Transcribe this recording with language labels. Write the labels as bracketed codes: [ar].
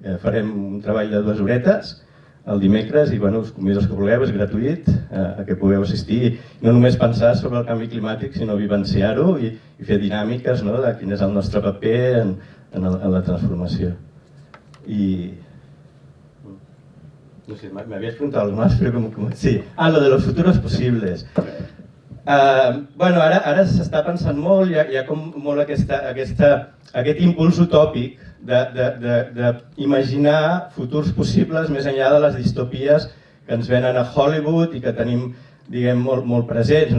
[ca] Farem un treball de 2 horetes el dimecres i us convido els que vulgueu, és gratuït, a que pugueu assistir i no només pensar sobre el canvi climàtic, sinó vivenciar-ho i fer dinàmiques de quin és el nostre paper en la transformació. No sé, m'havies preguntat [es] algo más, [ca] però com... [es] Sí, lo de los futuros posibles. [ca] Ara s'està pensant molt, hi ha com molt aquest impuls utòpic d'imaginar futurs possibles més enllà de les distopies que ens venen a Hollywood i que tenim, diguem, molt presents.